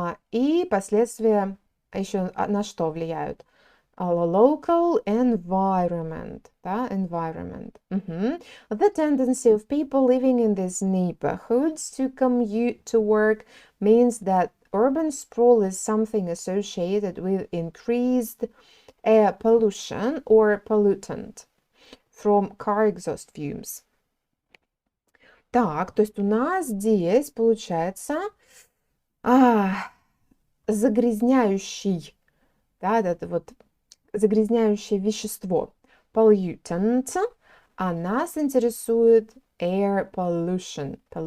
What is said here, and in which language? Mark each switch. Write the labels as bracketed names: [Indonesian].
[Russian] И последствия еще на что влияют? [English] Local environment, да, environment. The tendency of people living in these neighborhoods to commute to work means that urban sprawl is something associated with increased air pollution or pollutant from car exhaust fumes. [Russian] Так, то есть у нас здесь получается загрязняющий, да, это вот загрязняющее вещество, pollutant, а нас интересует air pollution.